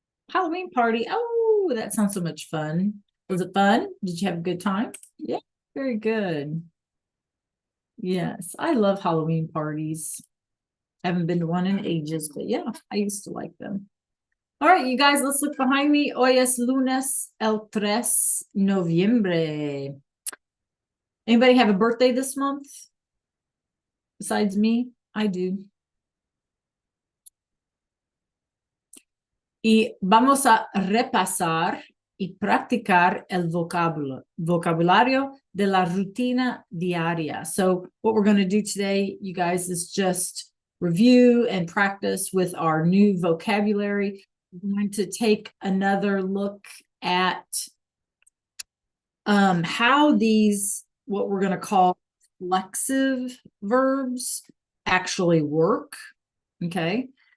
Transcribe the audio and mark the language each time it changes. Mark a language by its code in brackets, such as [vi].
[en] Halloween party. Oh, that sounds so much fun. Was it fun? Did you have a good time? Yeah, very good. Yes, I love Halloween parties. Haven't been to one in ages, but yeah, I used to like them. All right, you guys, let's look behind me. [es] Hoy es lunes, el 3 noviembre. [en] Anybody have a birthday this month? Besides me? I do. [es] Y vamos a repasar y practicar el vocabulario de la rutina diaria. [en] So what we're going to do today, you guys, is just review and practice with our new vocabulary. We're going to take another look at how these, what we're going to call flexive verbs, actually work. Okay.